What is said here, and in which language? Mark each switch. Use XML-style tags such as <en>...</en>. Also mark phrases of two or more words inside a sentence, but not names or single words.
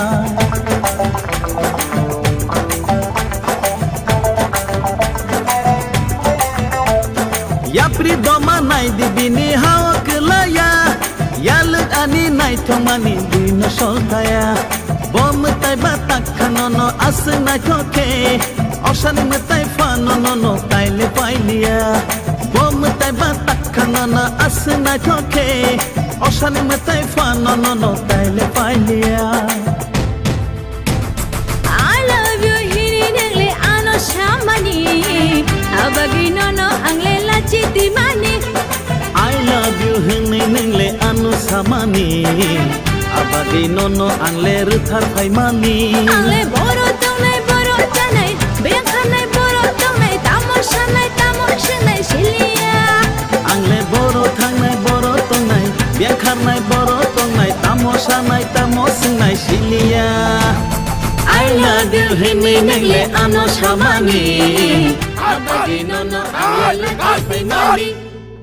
<trp>yapri doma nai di bini hao kelaya yaluk ani nai thongmani buino sol thaya bom tai batak khanono asung nai thoke osan mutai fanono taile pailia bom tai batak khanono asung nai thoke osan mutai fanono taile pailia</trp> <en>I love you</en> <trp>hiri nengle ano shamani abagi nono angle lachi dimani</trp> <en>I love you</en> <trp>hunai nengle ano shamani abagi nono angle ruthar phaimani angle boro tongnai boro chanai bekhanai boro tongnai tamoshanai silia angle boro thangnai boro tongnai bekhanai boro tongnai tamosingnai silia</trp> <en>I love you</en> <trp>hunai nengle ano shamani abagi nono angle ruthar phaimani</trp>